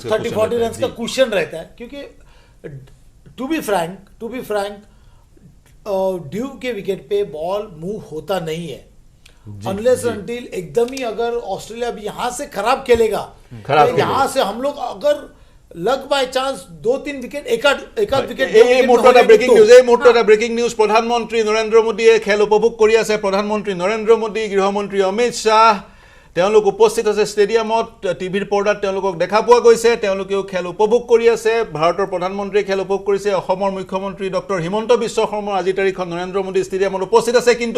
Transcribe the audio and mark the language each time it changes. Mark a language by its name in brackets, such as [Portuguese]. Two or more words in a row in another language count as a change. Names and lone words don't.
[Hindi] का कुशन रहता है क्योंकि [English] to be frank [Hindi] ड्यू के विकेट पे बॉल मूव होता नहीं है [English] unless until [Hindi] एकदम ही अगर ऑस्ट्रेलिया भी यहाँ से खराब खेलेगा यहाँ से हम लोग अगर [English] luck by chance [Hindi] 2-3 विकेट एक विकेट [Assamese] এই মুহূৰ্তত ব্ৰেকিং নিউজ প্ৰধানমন্ত্ৰী নৰেন্দ্ৰ মোদীয়ে খেল উপভোগ কৰি আছে প্ৰধানমন্ত্ৰী নৰেন্দ্ৰ মোদী গৃহমন্ত্ৰী অমিত শাহ তেওঁলোক উপস্থিত আছে ষ্টেডিয়ামত টিভিৰ পৰ্দাত তেওঁলোকক দেখা পোৱা গৈছে তেওঁলোকেও খেল উপভোগ কৰি আছে ভাৰতৰ প্ৰধানমন্ত্ৰীয়ে খেল উপভোগ কৰিছে অসমৰ মুখ্যমন্ত্ৰী ডক্টৰ হিমন্ত বিশ্ব শৰ্মা আজি তাৰিখত নৰেন্দ্ৰ মোদী ষ্টেডিয়ামত উপস্থিত আছে কিন্তু